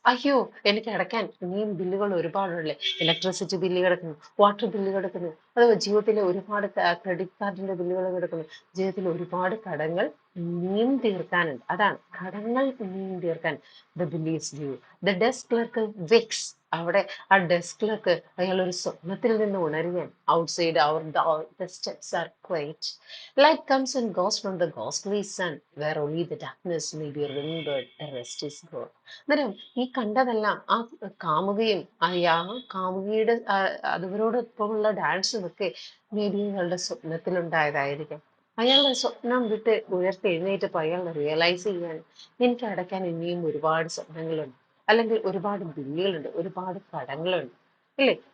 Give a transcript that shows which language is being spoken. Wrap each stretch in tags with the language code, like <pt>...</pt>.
<ml>അയ്യോ, എനിക്ക് അടയ്ക്കാൻ ഇനിയും ബില്ലുകൾ ഒരുപാടുണ്ടല്ലേ. ഇലക്ട്രിസിറ്റി ബില്ല് കിടക്കുന്നു, വാട്ടർ ബില്ല് കിടക്കുന്നു, അതുപോലെ ജീവിതത്തിലെ ഒരുപാട് ക്രെഡിറ്റ് കാർഡിന്റെ ബില്ലുകൾ കിടക്കുന്നു. ജീവിതത്തിൽ ഒരുപാട് കടങ്ങൾ ഇനിയും തീർക്കാനുണ്ട്. അതാണ് കടങ്ങൾ ഇനിയും തീർക്കാൻ.</ml> <en>The bill is due, the desk clerk wakes.</en> <ml>അവിടെ ആ ഡെസ്ക് ക്ലർക്ക് അയാൾ ഒരു സ്വപ്നത്തിൽ നിന്ന് ഉണരുകയാണ്.</ml> <en>Outside our door the steps are quiet, light comes and goes from the ghostly sun, where only the darkness may be remembered, the rest is gone.</en> <ml>അന്നേരം ഈ കണ്ടതെല്ലാം ആ കാമുകയും ആ കാമുകിയുടെ അവരോടൊപ്പമുള്ള ഡാൻസും ഒക്കെ മേ ബി നിങ്ങളുടെ സ്വപ്നത്തിലുണ്ടായതായിരിക്കാം. അയാളുടെ സ്വപ്നം വിട്ട് ഉയർത്തെഴുന്നേറ്റപ്പോൾ അയാൾ റിയലൈസ് ചെയ്യാണ് എനിക്ക് അടയ്ക്കാൻ ഇനിയും ഒരുപാട് സ്വപ്നങ്ങളുണ്ട്, അല്ലെങ്കിൽ ഒരുപാട് ബില്ലുകളുണ്ട്, ഒരുപാട് കടങ്ങളുണ്ട്. അല്ലേ?</ml>